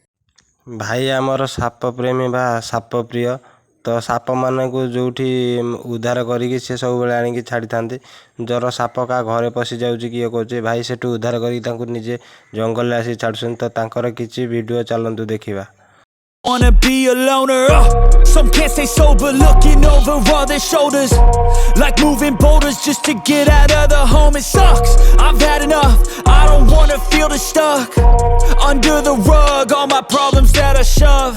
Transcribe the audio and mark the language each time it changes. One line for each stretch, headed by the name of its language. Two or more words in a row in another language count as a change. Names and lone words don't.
Odia: ଭାଇ ଆମର ସାପ ପ୍ରେମୀ ବା ସାପ ପ୍ରିୟ ତ ସାପମାନଙ୍କୁ ଯେଉଁଠି ଉଦ୍ଧାର କରିକି ସେ ସବୁବେଳେ ଆଣିକି ଛାଡ଼ିଥାନ୍ତି। ଜର ସାପ କାହା ଘରେ ପଶି ଯାଉଛି କିଏ କହୁଛି ଭାଇ ସେଠୁ ଉଦ୍ଧାର କରିକି ତାଙ୍କୁ ନିଜେ ଜଙ୍ଗଲରେ ଆସି ଛାଡ଼ୁଛନ୍ତି। ତ ତାଙ୍କର କିଛି ଭିଡ଼ିଓ ଚାଲନ୍ତୁ ଦେଖିବା।
English: Wanna be a loner, some can't stay sober, looking over all their shoulders, like moving boulders just to get out of the home. It sucks, I've had enough, I don't wanna feel the stuck under the rug, all my problems that I shove.